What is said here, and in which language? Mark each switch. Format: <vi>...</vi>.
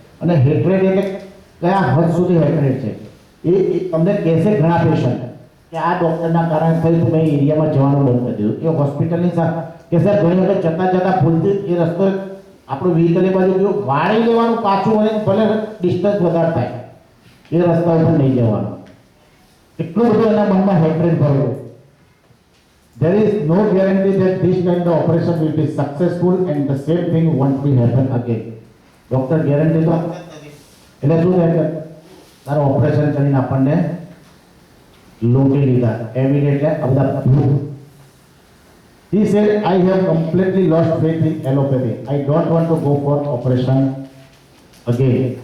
<gu>અને હેટ્રેડ એટલે કયા હદ સુધી હેટ્રેડ છે એ તમને કહેશે ઘણા પેશન્ટ કે આ ડોક્ટરના કારણે ફરી મેં એરિયામાં જવાનું બંધ કરી દીધું. એ હોસ્પિટલની સાથે કે સર ઘણી વખત જતાં ભૂલથી એ રસ્તો આપણું વ્હીકલ એ બાજુ ગયું, વાળી લેવાનું પાછું, અને ભલે ડિસ્ટન્સ વધારે થાય એ રસ્તા ઉપર નહીં જવાનું. એટલું બધું એના મનમાં હેટ્રેડ ભરેલું.</gu> <en>There is no guarantee that this kind of operation will be successful and the same thing won't be happen again.</en> <gu>Doctor guarantee તો એટલે શું થાય કે તારું ઓપરેશન કરીને આપણને લૂંટી લીધા. એવિડેન્ટ આ બધા proof.</gu> <en>He said, I have completely lost faith in allopathy. I don't want to go for operation again.</en>